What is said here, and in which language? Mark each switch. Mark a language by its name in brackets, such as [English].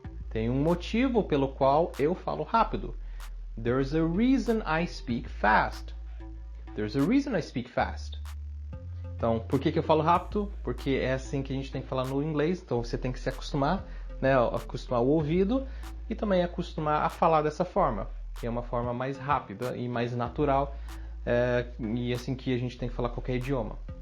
[Portuguese] Tem um motivo pelo qual eu falo rápido. [English] There's a reason I speak fast. There's a reason I speak fast. [Portuguese] Então, por que eu falo rápido? Porque é assim que a gente tem que falar no inglês, então você tem que se acostumar. né, acostumar o ouvido e também acostumar a falar dessa forma, que é uma forma mais rápida e mais natural, e assim que a gente tem que falar qualquer idioma.